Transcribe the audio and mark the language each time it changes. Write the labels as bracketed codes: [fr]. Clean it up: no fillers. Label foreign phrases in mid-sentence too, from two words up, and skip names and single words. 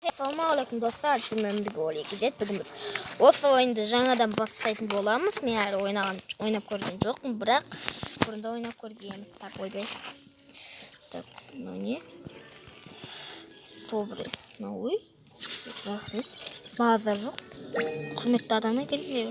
[tr] Assalamualaikum dostlar, sizlerle birlikte Oli Gizet. Bugün biz [kk] осы oyunda жаңадан бастайтын боламыз. Мен әлі ойнап көрген жоқпын, бірақ бұрында ойнап көргенмін. Так, ойбай. Так, мынау не? Собрый. Ой. Рахмет. База жоқ. Құрметті адам екен.